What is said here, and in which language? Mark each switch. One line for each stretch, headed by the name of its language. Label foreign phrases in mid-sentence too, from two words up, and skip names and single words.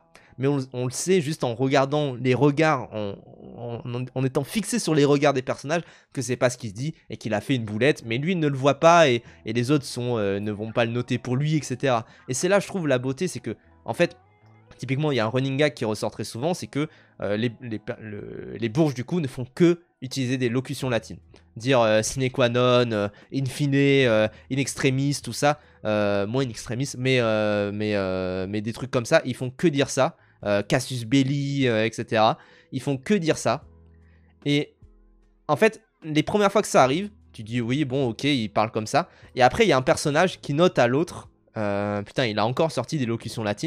French: Mais on le sait juste en regardant les regards, en étant fixé sur les regards des personnages, que c'est pas ce qu'il se dit et qu'il a fait une boulette. Mais lui, il ne le voit pas et les autres ne vont pas le noter pour lui, etc. Et c'est là, je trouve, la beauté, c'est que, en fait, typiquement, il y a un
English: running gag
French: qui ressort très souvent, c'est que les bourges, du coup, ne font que utiliser des locutions latines.
Latin: Dire sine qua non, in fine, in extremis,
French: tout ça.
Latin: Moins in extremis,
French: mais des trucs comme ça, ils font que dire ça.
Latin: Casus belli,
French: etc. Ils font que dire ça. Et en fait, les premières fois que ça arrive, tu dis oui, bon, ok, il parle comme ça. Et après, il y a un personnage qui note à l'autre. Putain, il a encore sorti des locutions latines.